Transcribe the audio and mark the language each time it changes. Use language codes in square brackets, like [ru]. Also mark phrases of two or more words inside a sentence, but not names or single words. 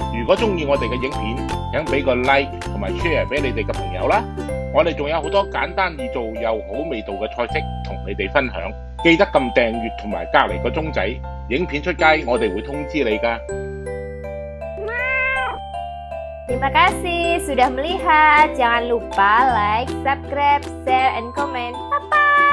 [yue] 果中意我哋嘅影片，請俾個 like 同埋 share 俾你哋嘅朋友啦。我哋仲有好多簡單易做又好味道嘅菜式同你哋分享，記得撳訂閱同埋隔離個鐘仔，影片出街我哋會通知你㗎。 [id] Terima kasih sudah melihat. Jangan lupa [en] like, subscribe, share, and comment. Bye-bye.